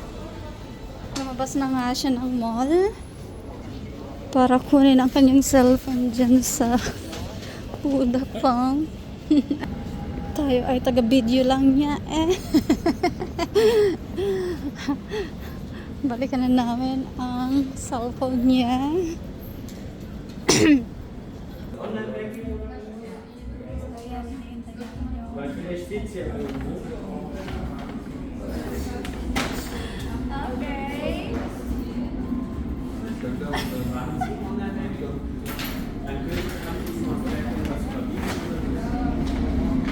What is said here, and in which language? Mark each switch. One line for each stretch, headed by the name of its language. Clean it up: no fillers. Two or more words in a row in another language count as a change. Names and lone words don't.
Filipino: Lumabas na nga siya ng mall para kunin ang kanyang cellphone dyan sa Vodafone. Tayo ay taga-video lang niya eh. Balikan na namin ang cellphone niya.
German: Weil vielleicht steht es ja irgendwo. Okay. Dann können wir noch etwas verbieten.